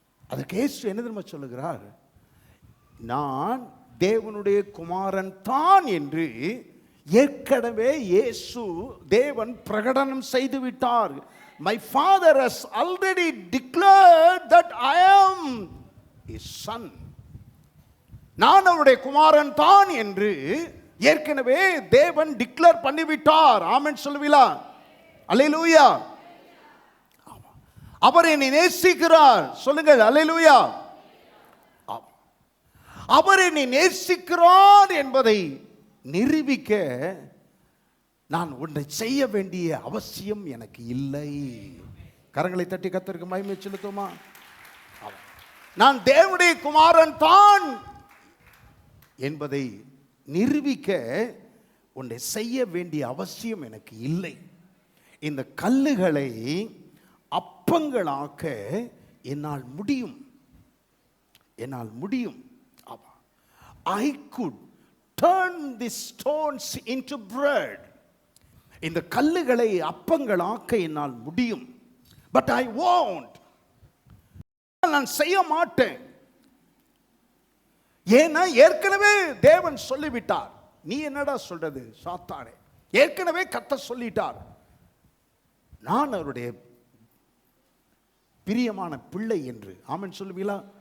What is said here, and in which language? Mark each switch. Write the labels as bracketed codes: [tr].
[ta] அதற்கு இயேசு என்ன தெரியுமா சொல்லுகிறார்? நான் தேவனுடைய குமாரன் தான் என்று ஏற்கனவே இயேசு தேவன் பிரகடனம் செய்து விட்டார். [en] My father has already declared that I am his son. [ta] நான் அவருடைய குமாரன் தான் என்று ஏற்கனவே தேவன் டிக்ளேர் பண்ணிவிட்டார். ஆமென் சொல்லுவீங்களா? அல்லேலூயா. அவர் என்னை நேசிக்கிறார். சொல்லுங்கள் அல்லேலூயா. அவர் என்னை நேசிக்கிறார் என்பதை நிரூபிக்க நான் ஒன்றை செய்ய வேண்டிய அவசியம் எனக்கு இல்லை. கரங்களை தட்டி கர்த்தருக்கு மகிமை செலுத்துமா? நான் தேவனுடைய குமாரன் தான் என்பதை நிரூபிக்க ஒன்றை செய்ய வேண்டிய அவசியம் எனக்கு இல்லை. இந்த கல்லுகளை அப்பங்களாக்க என்னால் முடியும். என்னால் முடியும். [en] I could turn these stones into bread. [ta] இந்த கல்லுகளை அப்பங்களாக்க என்னால் முடியும். [en] But I won't. [ta] நான் செய்ய மாட்டேன். ஏன்னா ஏற்கனவே தேவன் சொல்லிவிட்டார். நீ என்னடா சொல்றது சாத்தானே? ஏற்கனவே கர்த்தர் சொல்லிட்டார், நான் அவருடைய பிரியமான பிள்ளை என்று. ஆமென் சொல்லுவீங்களா?